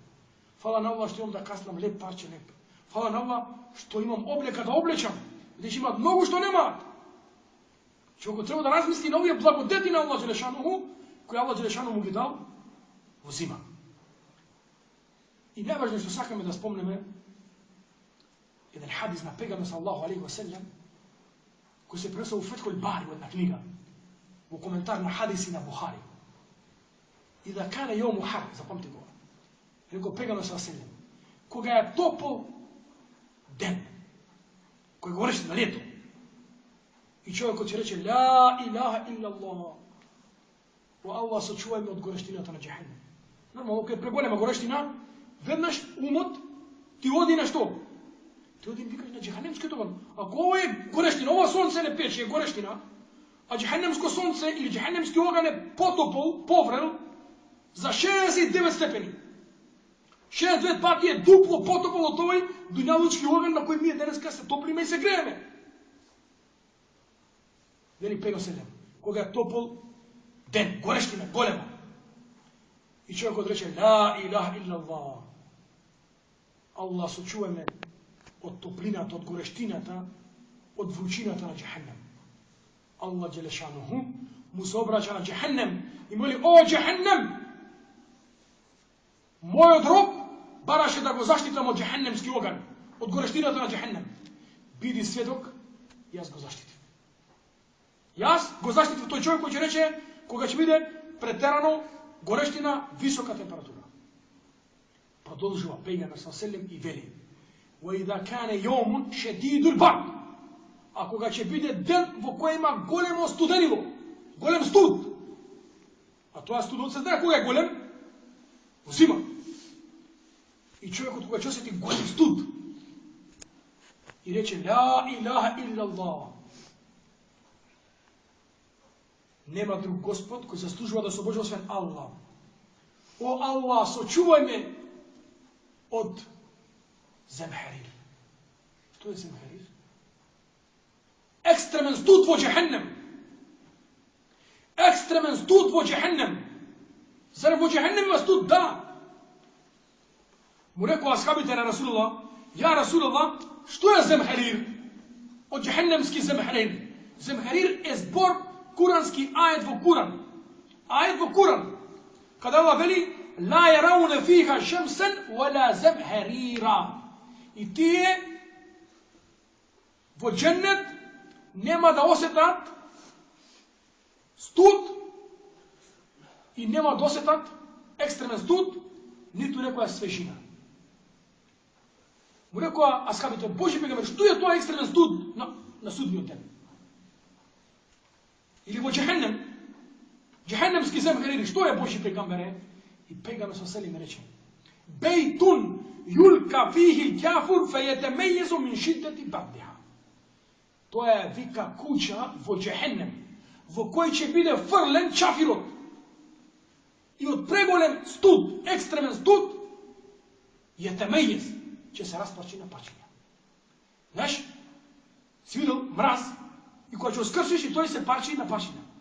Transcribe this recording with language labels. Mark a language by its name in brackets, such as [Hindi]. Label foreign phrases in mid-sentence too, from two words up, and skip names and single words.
[Macedonian] Фала на Аллах што имам да каснам леп парче леп. Фала на Аллах што имам облека да облечам, бидејќи имаат многу што немаат. Човекот треба да размисли на овие благодети на [Arabic] الله جل شأنه, [Macedonian] кои [Arabic] الله جل شأنه [Macedonian] му ги дал во зима. И најважно што сакаме да спомнеме еден хадис на пегамбер [Arabic] صلى الله عليه وسلم, [Macedonian] кој се пренесува во Фетхул Бари, во една книга, во коментар на хадиси на Бухари. [Arabic] И إذا كان يوم حار, [Macedonian] запомти го. Рекол пегамбер [Arabic] صلى الله عليه وسلم, [Macedonian] кога е топол ден, кој го рече на лето, и човекот ќе рече [Arabic] لا إله إلا الله, [Macedonian] о Аллах сочувај ме од горештината на џехеннем. Нормално, кога е преголема горештина, веднаш умот ти оди на што? Ти оди викаш на џехенемскиот оган. Ако ова е горештина, ова сонце не пече, е горештина, а џехенемско сонце или џехенемски оган е потопол, поврел, за 69 степени. 69 пати е дупло потопол од овој дуњалучки оган на кој ние денеска се топлиме и се грееме. Вели пегамбер селем, кога е топол ден, горештина, голема. И човекот рече [Arabic] لا إله إلا الله. [Macedonian] Аллах сочувај ме од топлината, од горештината, од вручината на џехеннем. [Arabic] الله جل شأنه [Macedonian] му се обраќа на џехеннем и моли: о џехеннем, мојот роб бараше да го заштитам од џехеннемски оган, од горештината на џехеннем. Биди сведок, јас го заштитив. Јас го заштитив тој човек кој ќе рече кога ќе биде претерано горештина, висока температура. Продолжува пегамбер [Arabic] صلى الله عليه وسلم [Macedonian] и вели: [Arabic] وَإِذَا كَانَ يَوْمٌ شَدِيدُ الْبَرْدِ, [Macedonian] а кога ќе биде ден во кој има големо студенило, голем студ. А тоа студот се знае кога е голем? Во зима. И човекот кога ќе осети голем студ и рече [Arabic] لا إله إلا الله, [Macedonian] нема друг Господ кој заслужува да се обожува освен Аллах. О Аллах, сочувај ме од земхерир. Што е земхерир? Екстремен студ во џехеннем. Екстремен студ во џехеннем. Зар во џехеннем има студ? Да. Му рекоа асхабите на Расулуллах: [Arabic] يا رسول الله, [Macedonian] што е земхерир? Од џехеннемски земхерир. Земхерир е збор курански ајет во Куран. Ајет во Куран. Каде Аллах вели: [Arabic] لا يرون فيها شمسا ولا زمهريرا. [Macedonian] И тие во џеннет нема да осетат студ и нема да осетат екстремен студ, ниту некоја свежина. Му рекоа асхабите: Божи пегамбер, што е тоа екстремен студ на судниот ден? Или во џехеннем, џехеннемски земхерир, што е Божи пегамбере? И пегамбер [Arabic] صلى الله عليه وسلم [Macedonian] рече: [Arabic] بيت يلقى فيه الكافر فيتميز من شدة بردها. [Macedonian] Тоа е, вика, куќа во џехеннем, во кој ќе биде фрлен чафирот. И од преголем студ, екстремен студ, јетемејез, ќе се распарчи на парчиња. Знаеш, си видел мраз, и кога ќе оскршиш и тој се парчи на парчиња.